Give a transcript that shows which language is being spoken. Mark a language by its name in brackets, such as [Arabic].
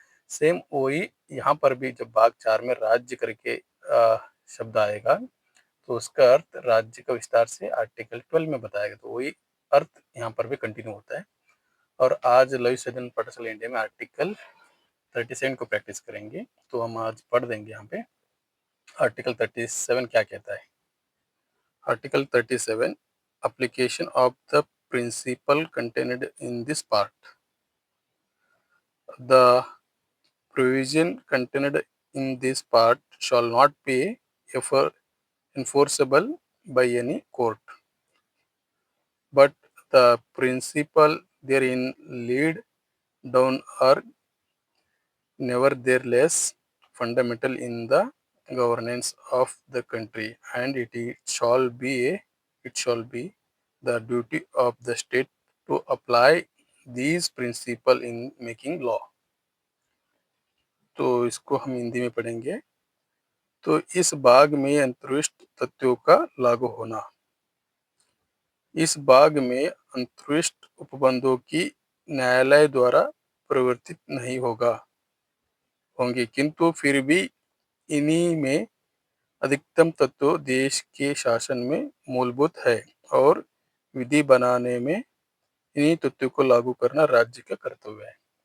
[Hindi] Same वही यहाँ पर भी जब भाग 4 में राज्य करके शब्द आएगा, तो उसका अर्थ राज्य का विस्तार से आर्टिकल 12 में बताएगा, तो वही अर्थ यहाँ पर भी कंटिन्यू होता है। और आज लघु सदन पाठशाला इंडिया में आर्टिकल 37 को प्रैक्टिस करेंगे। तो हम आज पढ़ देंगे यहाँ पे आर्टिकल 37 क्या कहता है। [English] Article 37 application of the principle contained in this part. The provision contained in this part shall not be enforceable by any court, but the principle therein laid down are nevertheless fundamental in the governance of the country, and it shall be the duty of the state to apply these principles in making law. [Hindi] तो इसको हम हिंदी में पढ़ेंगे। तो इस भाग में अंतर्विष्ट तथ्यों का लागू होना, इस भाग में अंतर्विष्ट उपबंधों की न्यायालय द्वारा प्रवर्तित नहीं होंगे, किंतु फिर भी इन्हीं में अधिकतम तत्व देश के शासन में मूलभूत है और विधि बनाने में इन्हीं तत्वों को लागू करना राज्य का कर्तव्य है।